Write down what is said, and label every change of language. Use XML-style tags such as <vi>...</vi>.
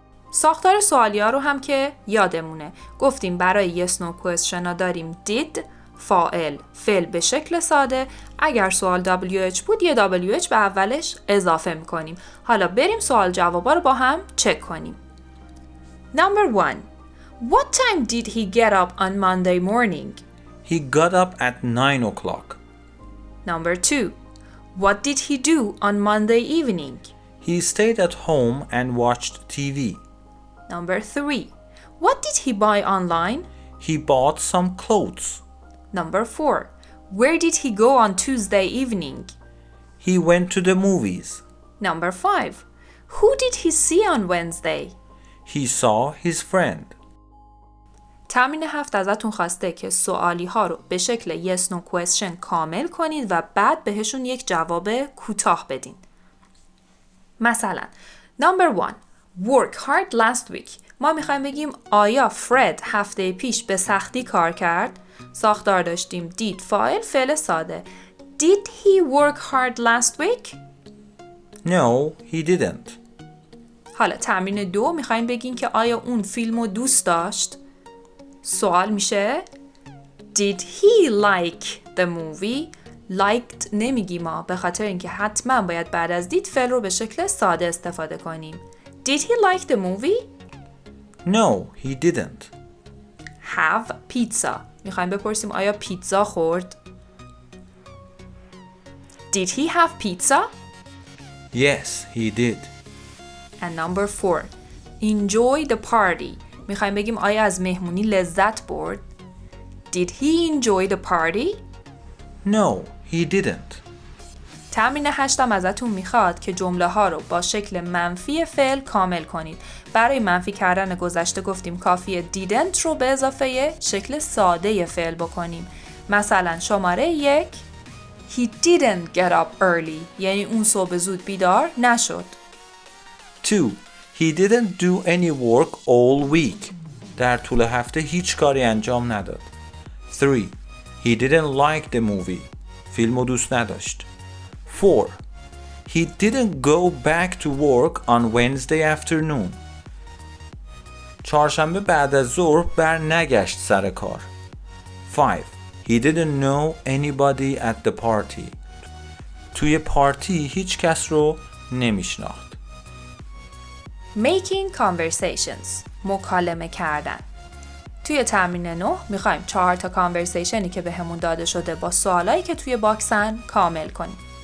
<fa>ساختار سوالی ها رو هم که یادمونه گفتیم برای yes no question ها داریم did فاعل فعل به شکل ساده اگر سوال WH بود یه WH به اولش اضافه میکنیم حالا بریم سوال جوابا رو با هم چک کنیم</fa> <en>Number 1 What time did he get up on Monday morning? He got up at 9 o'clock Number 2 What did he do on Monday evening? He stayed at home and watched TV Number 3 What did he buy online? He bought some clothes Number 4 Where did he go on Tuesday evening? He went to the movies Number 5 Who did he see on Wednesday? He saw his friend</en> <fa>تمرین 7 ازتون خواسته که سوالی ها رو به شکل yes no question کامل کنید و بعد بهشون یک جواب کوتاه بدین.</fa> <en>مثلا Number 1 Work hard last week.</en> <fa>ما میخوایم بگیم آیا فرد هفته پیش به سختی کار کرد؟ ساختار داشتیم did فاعل فعل ساده.</fa> <en>Did he work hard last week? No, he didn't</en> <fa>حالا تمرین 2 میخوایم بگیم که آیا اون فیلمو دوست داشت؟ سوال میشه</fa> <en>Did he like the movie?</en> <fa>Liked نمیگیم ما به خاطر اینکه حتما باید بعد از did فعل رو به شکل ساده استفاده کنیم.</fa> <en>Did he like the movie? No, he didn't Have pizza.</en> <fa>میخوایم بپرسیم آیا پیتزا خورد؟</fa> <en>Did he have pizza? Yes, he did And number 4 Enjoy the party.</en> <fa>میخوایم بگیم آیا از مهمونی لذت برد؟</fa> <en>Did he enjoy the party? No, he didn't</en> <fa>تمرین 8 ازتون میخواد که جمله ها رو با شکل منفی فعل کامل کنید. برای منفی کردن گذشته گفتیم کافیه didn't رو به اضافه شکل ساده فعل بکنیم. مثلا شماره 1</fa> <en>He didn't get up early</en> <fa>یعنی اون صبح زود بیدار نشد. 2.</fa> <en>He didn't do any work all week.</en> <fa>در طول هفته هیچ کاری انجام نداد.</fa> <en>3. He didn't like the movie.</en> <fa>فیلمو دوست نداشت.</fa> <en>4. He didn't go back to work on Wednesday afternoon.</en> <fa>چهارشنبه بعد از ظهر بر نگشت سر کار. 5.</fa> <en>He didn't know anybody at the party.</en> <fa>توی پارتی هیچ کس رو نمیشناخت.</fa> <en>Making conversations</en> <fa>مکالمه کردن. توی تمرین 9 میخوایم 4 تا کانورسیشنی که بهمون داده شده با سوالایی که توی باکسن کامل کنیم.</fa>